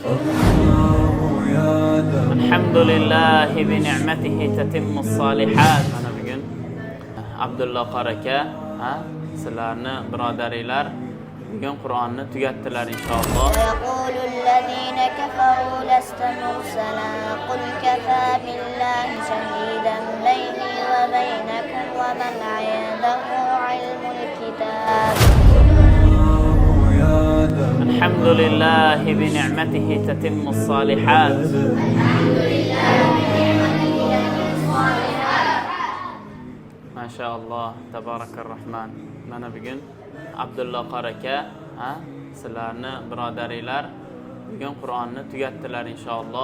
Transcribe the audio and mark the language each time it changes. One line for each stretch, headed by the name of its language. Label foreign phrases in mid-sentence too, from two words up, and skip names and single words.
Arabic: الحمد لله بنعمته تتم الصالحات.
Uzbek: Mana bugun Abdulloh qori aka, sizlarni birodaringlar bugun Qur'onni tugatdilar inshaalloh.
Arabic: يقول الكفار لست مرسلا قل كفى بالله شهيدا بيني وبينكم ومن عنده علم الكتاب. الحمد لله بنعمته تتم الصالحات. ما شاء الله تبارك الله رحمن.
Uzbek: Mana bugun Abdulloh qori aka, sizlarni birodaringlar bugun Qur'onni tugatdilar inshaalloh.